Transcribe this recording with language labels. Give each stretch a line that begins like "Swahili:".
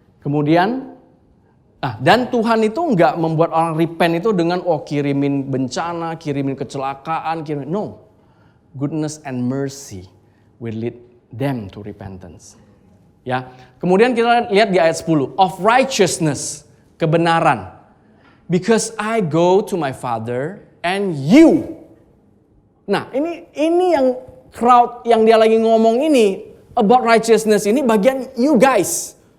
Indonesian: Kemudian, dan Tuhan itu enggak membuat orang repent itu dengan kirimin bencana, kirimin kecelakaan, no.
English: Goodness and mercy will lead them to repentance. Ya.
Indonesian: Kemudian kita lihat di ayat 10. Of righteousness, kebenaran.
English: Because I go to my Father and you.
Indonesian: Nah, ini yang crowd yang dia lagi ngomong ini about righteousness ini bagian you guys.